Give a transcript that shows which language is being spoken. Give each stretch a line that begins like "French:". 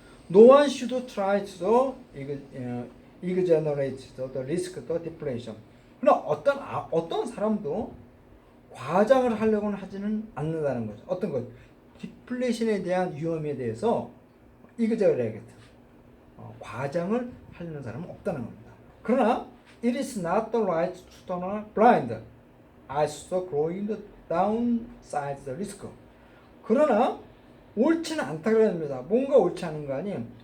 English: No one should try to exaggerate the risk of deflation.
Korean: 그러나 어떤 사람도 과장을 하려고는 하지는 않는다는 거죠. 어떤 것? 디플레이션에 대한 위험에 대해서 exaggerate. 과장을 하려는 사람은 없다는 겁니다. 그러나
English: it is not the right to turn blind eyes to growing the downside risk.
Korean: 그러나 옳지는 않다고 합니다. 뭔가 옳지 않은 거 아니에요.